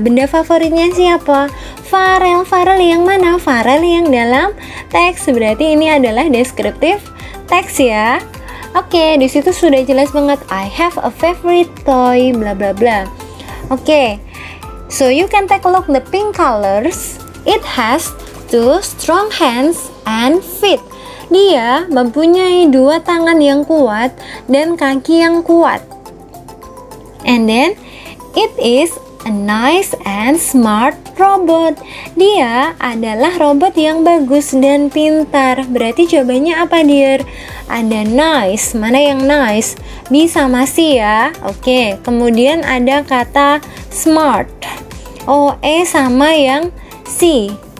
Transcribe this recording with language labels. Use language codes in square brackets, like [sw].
[id] Benda favoritnya siapa? Farel. Farel yang mana? Farel yang dalam teks. Berarti ini adalah deskriptif teks ya. Oke, di situ sudah jelas banget. [en] I have a favorite toy, [id] bla bla bla. [en] Oke, so you can take a look the pink colors. It has two strong hands and feet. [id] Dia mempunyai dua tangan yang kuat dan kaki yang kuat. [en] And then it is a nice and smart robot. [id] Dia adalah robot yang bagus dan pintar. Berarti jawabannya apa dear? Ada nice. Mana yang nice? B sama C ya. Oke, kemudian ada kata smart. Oh, E sama yang C.